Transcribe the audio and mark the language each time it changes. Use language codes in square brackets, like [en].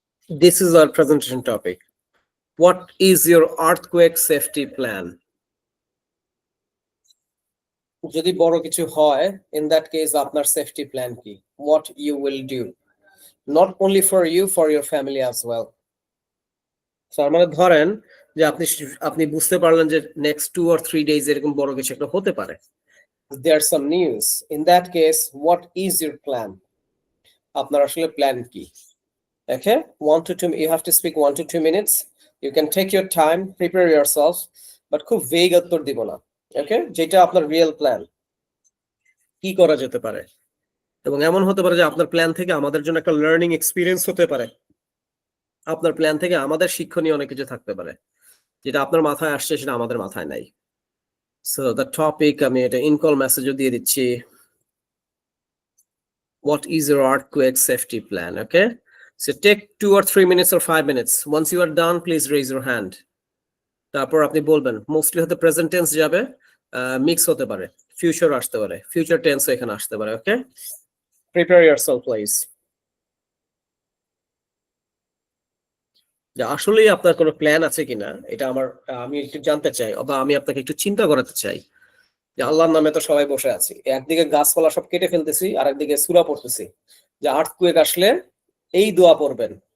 [en] This is our presentation topic. What is your earthquake safety plan? [bn] যদি বড় কিছু হয়, [en] in that case [bn] আপনার সেফটি প্ল্যান কি? [en] What you will do, not only for you, for your family as well. [bn] So মানে ধরেন যে আপনি বুঝতে পারলেন যে [en] next 2 or 3 days [bn] এরকম বড় কিছু একটা হতে পারে, [en] there's some news. In that case, what is your plan? [bn] আপনার আসলে প্ল্যান কি? [en] Okay, 1 to 2, you have to speak 1 to 2 minutes. You can take your time, prepare yourself, but [bn] খুব vague উত্তর দিব না। Okay, যেটা আপনার রিয়েল প্ল্যান, কি করা যেতে পারে। এবং এমন হতে পারে যে আপনার প্ল্যান থেকে আমাদের জন্য একটা লার্নিং এক্সপিরিয়েন্স হতে পারে, আপনার প্ল্যান থেকে আমাদের শিক্ষণীয় অনেক কিছু থাকতে পারে, যেটা আপনার মাথায় আসছে সেটা আমাদের মাথায় নাই। সো দ্য টপিক, আমি এটা ইনকল মেসেজও দিয়ে দিচ্ছি। [en] What is your earthquake safety plan? Okay, so take 2 or 3 minutes or 5 minutes. Once you are done, please raise your hand. [bn] তারপর আপনি বলবেন, মোস্টলি হতে প্রেজেন্ট টেন্স যাবে, মিক্স হতে পারে, ফিউচার আসতে পারে, ফিউচার টেন্স এখানে আসতে পারে। [en] Okay, prepare yourself please. [bn] যে আসলেই আপনার কোনো প্ল্যান আছে কিনা, এটা আমি একটু জানতে চাই, বা আমি আপনাকে একটু চিন্তা করাতে চাই যে আল্লাহর নামে তো সবাই বসে আছি, একদিকে গাছপালা সব কেটে ফেলতেছি, আর একদিকে সূরা পড়তেছি যে আর্থকুয়েক আসলে এই দোয়া পড়বেন।